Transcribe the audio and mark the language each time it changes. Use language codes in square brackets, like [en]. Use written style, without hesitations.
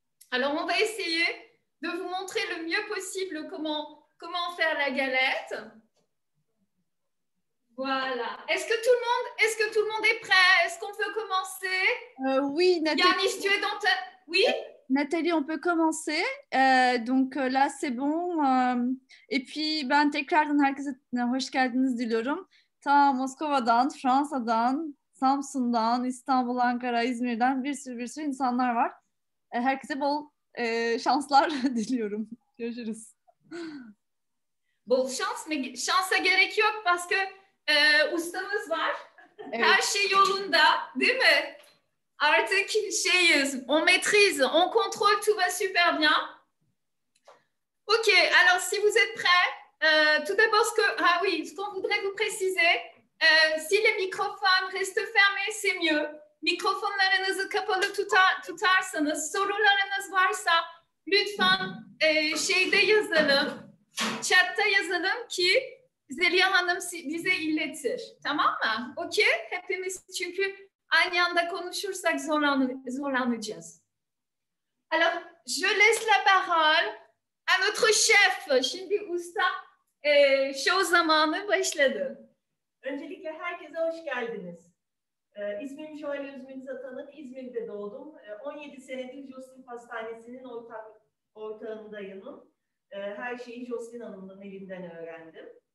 [fr] Alors, on va essayer de vous montrer le mieux possible comment faire la galette. Voilà. Est-ce que tout le monde est prêt? Est-ce qu'on peut commencer? Oui, Nathalie. Yannis, tu es dans ta... Oui? Nathalie, on peut commencer. Donc là, c'est bon. Et puis, [tr] ben tekrardan herkese hoş geldiniz diliyorum. Ta Moskova'dan, Fransa'dan, Samsun'dan, İstanbul, Ankara, İzmir'den bir sürü insanlar var. Herkese bol şanslar diliyorum. Görüşürüz. Bol şansa gerek yok [fr] parce que [tr] ustamız var. Evet. Her şey yolunda, değil mi? [fr] Artık on maîtrise, on contrôle, tout va super bien. Ok, alors si vous êtes prêts, tout d'abord ce qu'on voudrait vous préciser, si les microphones restent fermés, c'est mieux. [tr] Mikrofonlarınızı kapalı tutarsanız, sorularınız varsa lütfen şeyde yazalım, chatta yazalım ki Zeliha Hanım bize iletir. Tamam mı? Okey? Hepimiz çünkü aynı anda konuşursak zorlanacağız. [fr] Alors, je laisse la parole à notre chef. [tr] Şimdi usta show zamanı başladı. Öncelikle herkese hoş geldiniz. İsmim Joël Özmünüz Atanık. İzmir'de doğdum. 17 senedir Jocelyne Pastanesi'nin ortağındayım. Her şeyi Jocelyne Hanım'ın elinden öğrendim.